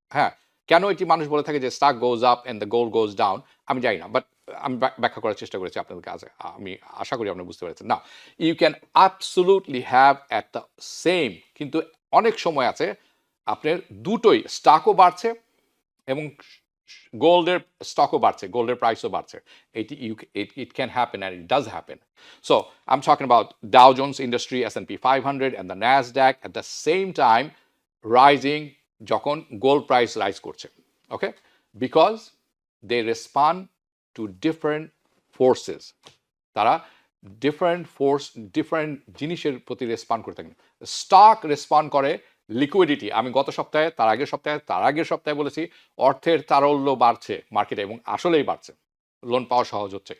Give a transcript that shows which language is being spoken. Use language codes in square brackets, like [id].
[bn] হ্যাঁ, কেন এটি মানুষ বলে থাকে যে [en] stock goes up and the gold goes down, [bn] আমি জানি না, বাট আমি ব্যাখ্যা করার চেষ্টা করেছি আপনাদের কাছে, আমি আশা করি আপনি বুঝতে পেরেছেন। না, [en] you can absolutely have at the same, [bn] কিন্তু অনেক সময় আছে আপনার দুটোই, স্টকও বাড়ছে এবং গোল্ডের স্টকও বাড়ছে, গোল্ডের প্রাইসও বাড়ছে। [en] এটি it can happen and it does happen. So I am talking about Dow Jones Industry, S&P 500 and the NASDAQ at the same time rising [bn] যখন গোল্ড প্রাইস রাইজ করছে। ওকে, [en] because they respond to different forces, [bn] তারা different জিনিসের প্রতি respond করে থাকেন। Stock respond করে liquidity, আমি গত সপ্তাহে, তার আগের সপ্তাহে বলেছি অর্থের তারল্য বাড়ছে মার্কেটে, এবং আসলেই বাড়ছে, লোন পাওয়া সহজ হচ্ছে।